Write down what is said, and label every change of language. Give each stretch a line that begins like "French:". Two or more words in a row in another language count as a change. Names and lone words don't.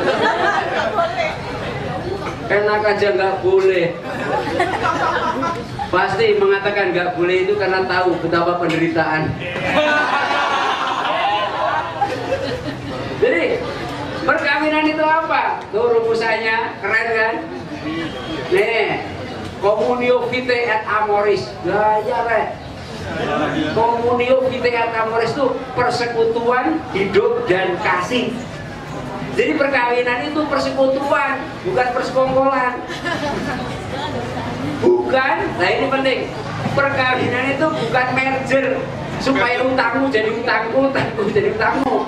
Indonesian: Enak aja nggak boleh. Pasti mengatakan nggak boleh itu karena tahu betapa penderitaan. Jadi perkawinan itu apa? Tuh rumusannya keren kan? Nih,
Latin: communio vitae et amoris.
Indonesian: Gaya re.
Latin: Communio vitae et amoris
Indonesian: itu persekutuan hidup dan kasih. Jadi perkawinan itu persekutuan, bukan persekongkolan. Bukan, nah ini penting. Perkawinan itu bukan merger supaya utangmu jadi utangku, utangku jadi utangmu.